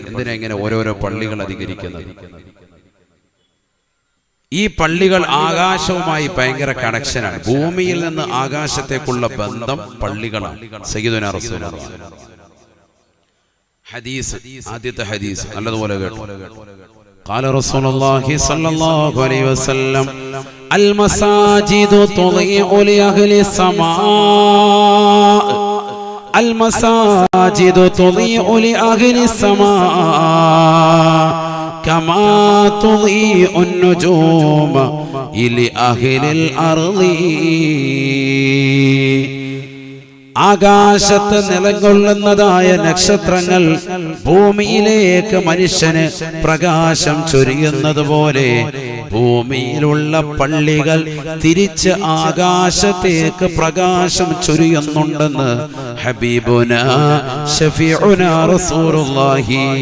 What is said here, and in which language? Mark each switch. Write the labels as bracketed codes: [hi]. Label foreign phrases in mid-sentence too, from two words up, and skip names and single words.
[ml] എന്തിനാ ഇങ്ങനെ ഓരോരോ പള്ളികൾ അധികരിക്കുന്നത്? ഈ പള്ളികൾ ആകാശവുമായി ഭയങ്കര കണക്ഷനാണ്. ഭൂമിയിൽ നിന്ന് ആകാശത്തേക്കുള്ള ബന്ധം പള്ളികളാണ്. [ar] سيدنا رسول الله [ml] ഹദീസ്, ആദ്യത്തെ ഹദീസ് നല്ലതുപോലെ കേട്ടു. [ar] قال رسول الله صلى الله عليه وسلم المساجد تضيء لأهل السماء المساجد تضيء لأهل السماء كما تضيء النجوم لأهل الأرض. [ml] ആകാശത്ത് നിലകൊള്ളുന്നതായ നക്ഷത്രങ്ങൾ ഭൂമിയിലേക്ക് മനുഷ്യന് പ്രകാശം ചൊരിയുന്നത് പോലെ ഭൂമിയിലുള്ള പള്ളികൾ തിരിച്ച് ആകാശത്തേക്ക് പ്രകാശം ചൊരിയുന്നുണ്ടെന്ന് [ar] حبيبنا شفيعنا رسول الله.